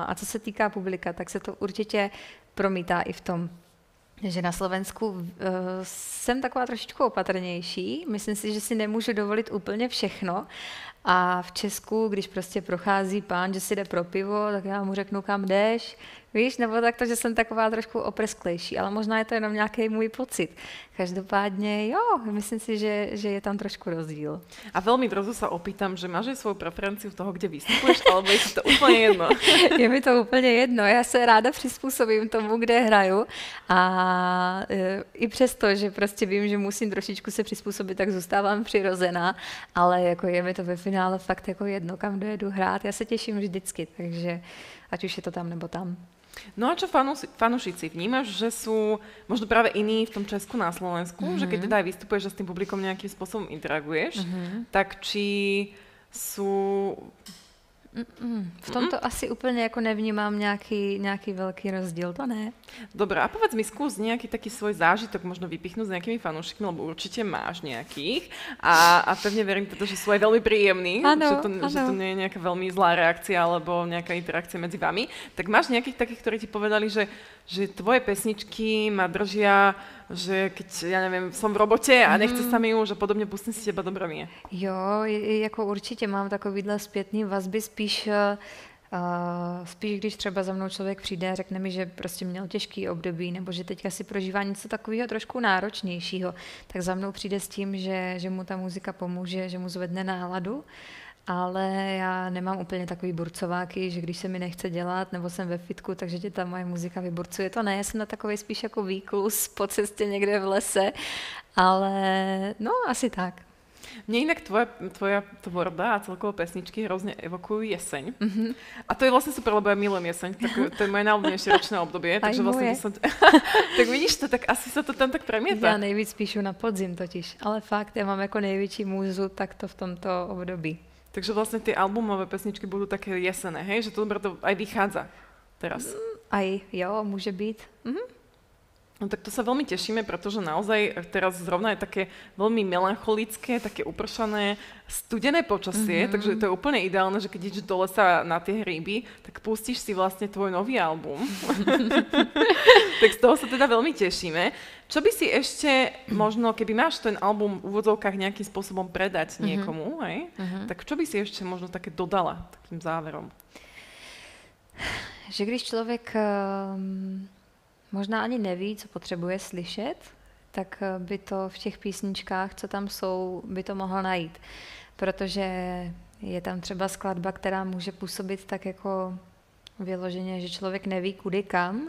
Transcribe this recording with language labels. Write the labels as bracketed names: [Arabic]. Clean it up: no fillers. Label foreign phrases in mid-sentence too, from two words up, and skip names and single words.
[Czech] A co se týká publika, tak se to určitě promítá i v tom, že na Slovensku jsem taková trošičku opatrnější, myslím si, že si nemůžu dovolit úplně všechno. A v Česku, když prostě prochází pán, že si jde pro pivo, tak já mu řeknu, kam jdeš, víš, nebo tak to, že jsem taková trošku oprsklejší, ale možná je to jenom nějaký můj pocit. Každopádně jo, myslím si, že je tam trošku rozdíl. [Slovak] A veľmi brzo sa opýtam, že máš aj svoju preferenciu toho, kde vystupuješ, alebo je to úplně jedno? [Czech] Je mi to úplně jedno, já se ráda přizpůsobím tomu, kde hraju a i přesto, že prostě vím, že musím trošičku se přizpůsobit, tak zůstávám přirozená, ale jako je mi to ve finále fakt jako jedno, kam dojedu hrát, já se těším vždycky, takže ať už je to tam nebo tam. [Slovak] No a čo fanúšici, vnímaš, že sú možno práve iní v tom Česku na Slovensku, že keď teda aj vystupuješ a s tým publikom nejakým spôsobom interaguješ, tak či sú... [Czech] V tomto asi úplně jako nevnímám nějaký velký rozdíl, to ne. [Slovak] Dobre, a povedz mi, skús nejaký taký svoj zážitok možno vypichnúť s nejakými fanúšikmi, lebo určite máš nejakých a pevne verím teda, že sú aj veľmi príjemní, ano, že to nie je nejaká veľmi zlá reakcia alebo nejaká interakcia medzi vami. Tak máš nejakých takých, ktorí ti povedali, že tvoje pesničky ma držia, že keď, ja neviem, som v robote a nechce sa mi už a podobně, pustím si teba dobré mě. [Czech] Jo, jako určitě mám takovýhle zpětný vazby, spíš když třeba za mnou člověk přijde a řekne mi, že prostě měl těžký období nebo že teďka si prožívá něco takového trošku náročnějšího, tak za mnou přijde s tím, že mu ta muzika pomůže, že mu zvedne náladu. Ale já nemám úplně takový burcováky, že když se mi nechce dělat, nebo jsem ve fitku, takže tě ta moje muzika vyburcuje. To ne, já jsem na takový spíš jako výklus po cestě někde v lese, ale no asi tak. [Slovak] Mne inak tvoja tvorba a celkovo pesničky hrozne evokujú jeseň. A to je vlastne super, lebo ja milujem jeseň. To je moje najľúbenejšie ročné obdobie. Takže vlastne tak vidíš to, tak asi sa to tam tak premieta. [Czech] Já nejvíc píšu na podzim totiž, ale fakt, já mám jako největší múzu [Slovak] takto v tomto období. Takže vlastne tie albumové pesničky budú také jesené, hej? Že to dobre to aj vychádza teraz. Aj, jo, môže byť. No tak to sa veľmi tešíme, pretože naozaj teraz zrovna je také veľmi melancholické, také upršané, studené počasie, takže to je úplne ideálne, že keď ideš do lesa na tie hríby, tak pustíš si vlastne tvoj nový album. Tak z toho sa teda veľmi tešíme. Čo by si ešte možno, keby máš ten album v úvodzovkách nejakým spôsobom predať niekomu, hej? Tak čo by si ešte možno také dodala takým záverom? [Czech] Že když člověk možná ani neví, co potřebuje slyšet, tak by to v těch písničkách, co tam jsou, by to mohl najít. Protože je tam třeba skladba, která může působit tak jako vyloženě, že člověk neví kudy kam.